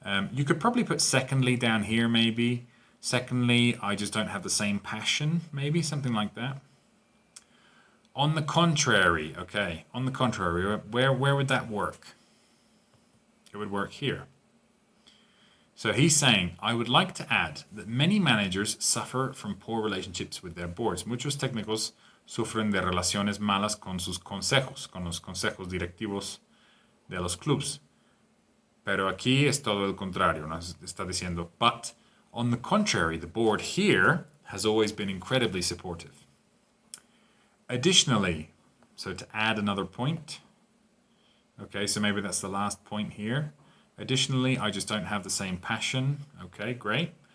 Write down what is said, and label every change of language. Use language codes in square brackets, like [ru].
[en] You could probably put secondly down here, maybe. Secondly, I just don't have the same passion, maybe, something like that. On the contrary, okay, on the contrary, where would that work? It would work here. So he's saying, I would like to add that many managers suffer from poor relationships with their boards. [es] Muchos técnicos sufren de relaciones malas con sus consejos, con los consejos directivos de los clubes. Pero aquí es todo el contrario, ¿no? Está diciendo, [en] but on the contrary, the board here has always been incredibly supportive. Additionally, so to add another point, okay, so maybe that's the last point here. Additionally, I just don't have the same passion. Okay, great.